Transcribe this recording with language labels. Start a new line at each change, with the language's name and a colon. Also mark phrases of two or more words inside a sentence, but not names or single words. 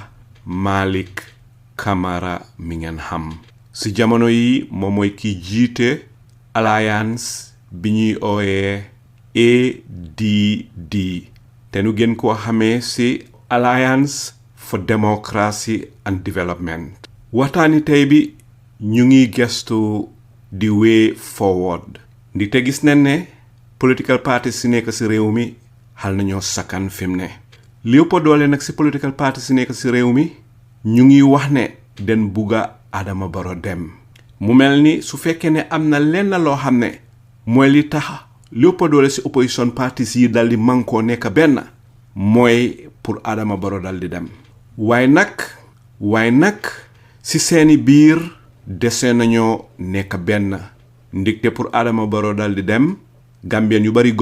Wolof: Malik Camara mi ngeen xam si jamono yi moom mooy ki jiite alliance bi ñuy ooyee ADD te nu gën koo xamee si
English: Alliance for Democracy and Development
Wolof: waxtaani tey bi ñu ngi gestu
English: the way forward
Wolof: ndi te gis nañ ne
English: political parties
Wolof: si nekk si réew mi xal nañoo sakkan fi mu ne li ëpp doole nag si
English: political parties
Wolof: si nekk si réew mi ñu ngi wax ne den buga Adama Barrow dem mu mel ni su fekkee ne am na lenn loo xam ne mooy li tax lépp doole si
English: opposition parties
Wolof: yi daldi mankoo nekk benn mooy pour Adama Barrow daldi dem waaye nag si seeni biir dese nañoo nekk benn ndigte pour Adama Barrow daldi dem Gambien yu bari